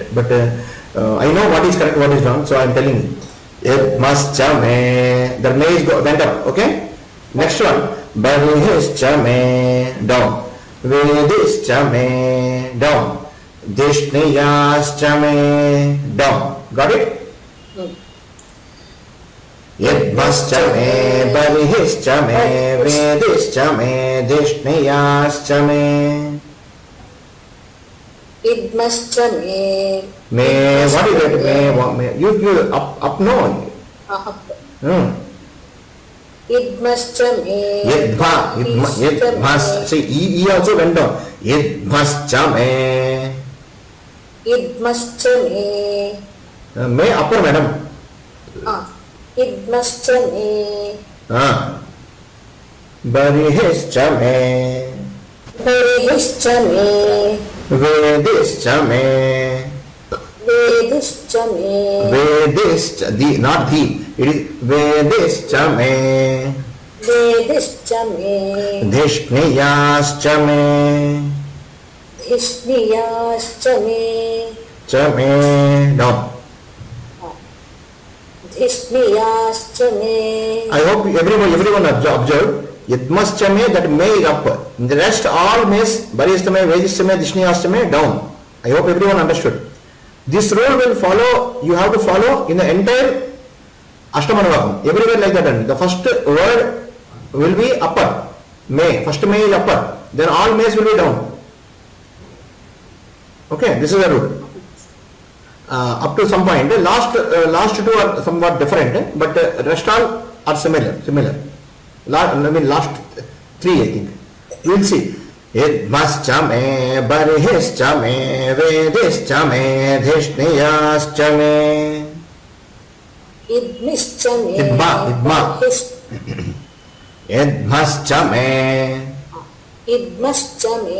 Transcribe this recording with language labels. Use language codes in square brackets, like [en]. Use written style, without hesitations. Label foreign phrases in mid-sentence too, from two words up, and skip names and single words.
[en] But I know what is correct, what is wrong. So I am telling you. [sa] इध्मश्च मे. [en] The may went up. Okay. Next one. [sa] बर्हिश्च मे. [en] Down. [sa] वेदिश्च मे. [en] Down. [sa] धिष्णियाश्च मे. [en] Down. Got it? [sa] इध्मश्च मे, बर्हिश्च मे, वेदिश्च मे, धिष्णियाश्च मे. इध्मश्च मे. Me, [en] what is that? Me, you up no. [sa] इध्मश्च मे. [en] Yidmas. See, E also went down. [sa] इध्मश्च मे. इध्मश्च मे. [en] Me upper, madam. [sa] इध्मश्च मे. बर्हिश्च मे. बर्हिश्च मे. वेदिश्च मे. वेदिश्च मे. Vedischa, [en] not the, it is [sa] वेदिश्च मे. वेदिश्च मे. धिष्णियाश्च मे. धिष्णियाश्च मे. च मे. No. धिष्णियाश्च मे. [en] I hope everyone observed. [sa] इध्मश्च मे, [en] that may is up. In the rest all mays, [sa] बर्हिश्च मे, वेदिश्च मे, धिष्णियाश्च मे, [en] down. I hope everyone understood. This rule will follow, you have to follow in the entire Ashtamanavakam. Everywhere like that. The first word will be upper. May. First may is upper. Then all mays will be down. Okay, this is the rule. Up to some point, last two are somewhat different, but rest all are similar. Last three, I think. You will see. [sa] इध्मश्च मे, बर्हिश्च मे, वेदिश्च मे, धिष्णियाश्च मे. इध्मश्च मे. इध्म. इध्मश्च मे. इध्मश्च मे.